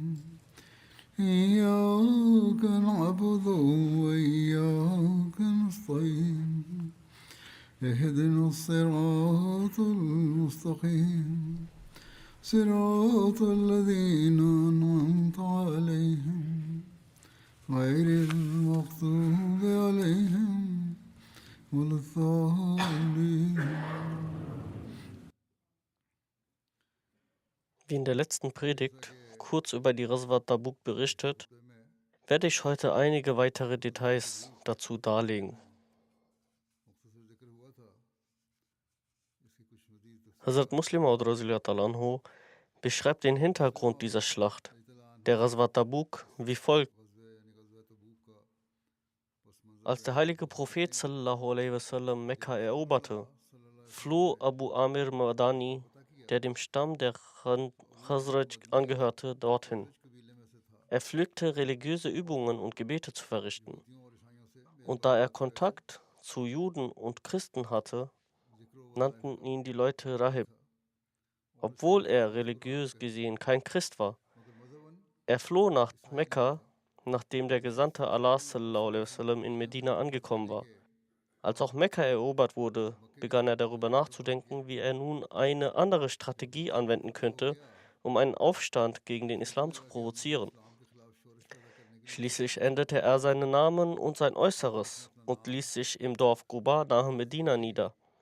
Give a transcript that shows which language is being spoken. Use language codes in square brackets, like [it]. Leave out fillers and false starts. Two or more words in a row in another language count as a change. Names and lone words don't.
[ar] إياك نعبد وإياك نستعين اهدنا الصراط المستقيم صراط الذين أنعمت عليهم غير المغضوب عليهم ولا الضالين. [de] Wie in der letzten Predigt kurz über die Ghazwat Tabuk berichtet, werde ich heute einige weitere Details dazu darlegen. Hazrat Muslim Maud [ar] رضي الله عنه [de] beschreibt den Hintergrund dieser Schlacht, der Ghazwat Tabuk, wie folgt. Als der heilige Prophet [ar] صلى الله عليه وسلم [de] Mekka eroberte, floh Abu Amir Madani, der dem Stamm der Khazraj angehörte, dorthin. Er pflegte religiöse Übungen und Gebete zu verrichten. Und da er Kontakt zu Juden und Christen hatte, nannten ihn die Leute Rahib, obwohl er religiös gesehen kein Christ war. Er floh nach Mekka, nachdem der Gesandte Allah [ar] صلى الله عليه وسلم [de] in Medina angekommen war. Als auch Mekka erobert wurde, begann er darüber nachzudenken, wie er nun eine andere Strategie anwenden könnte, um einen Aufstand gegen den Islam zu provozieren. Schließlich änderte er seinen Namen und sein Äußeres und ließ sich im Dorf Quba nahe Medina nieder.